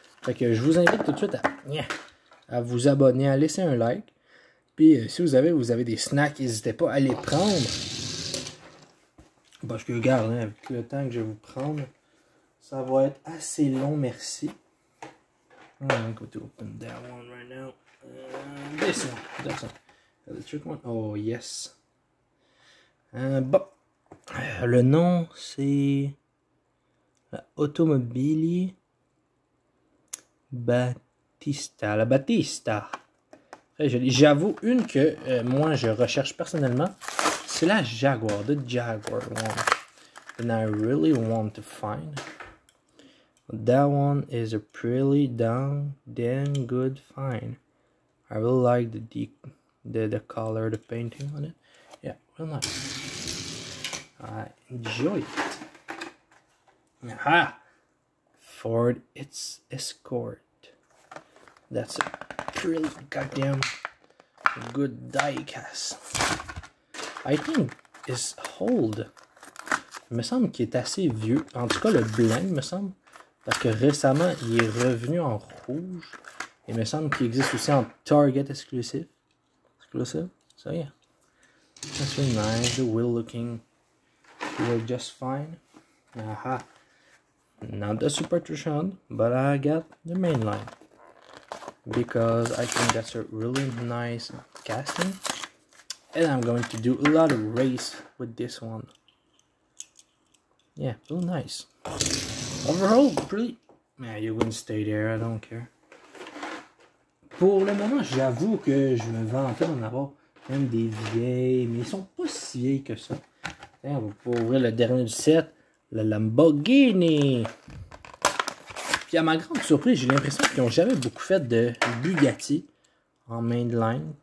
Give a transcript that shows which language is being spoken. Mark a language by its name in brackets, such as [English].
[French] Fait que je vous invite tout de suite à vous abonner, à laisser un like. Puis si vous avez des snacks, n'hésitez pas à les prendre. Parce que regarde, hein, avec le temps que je vais vous prendre, ça va être assez long, merci. [English] I'm going to open that one right now. This one. That's one. Electric one. Oh, yes. Bon. [French] Le nom, c'est la Automobili Battista. La Battista. Très jolie. J'avoue, une que moi, je recherche personnellement, c'est la Jaguar. [English] The Jaguar one. And I really want to find. That one is a pretty damn good find. I really like the color, the painting on it. Yeah, real nice. I enjoy it. Aha! Ford Escort. That's a pretty goddamn good die cast. I think it's old. [French] Il me semble qu'il est assez vieux. En tout cas, le blanc, il me semble. Parce que récemment, il est revenu en rouge. Il me semble qu'il existe aussi en Target exclusive. [English] So yeah. That's really nice. The wheel looking just fine. Aha. Not the Super Tucson, but I got the main line. Because I think that's a really nice casting. And I'm going to do a lot of race with this one. Yeah, real nice. Overall, pretty... Man, you wouldn't stay there, I don't care. [French] Pour le moment, j'avoue que je me vantais d'en avoir même des vieilles, mais ils sont pas si vieilles que ça. On va pas ouvrir le dernier du set, le Lamborghini. Puis à ma grande surprise, j'ai l'impression qu'ils n'ont jamais beaucoup fait de Bugatti en mainline.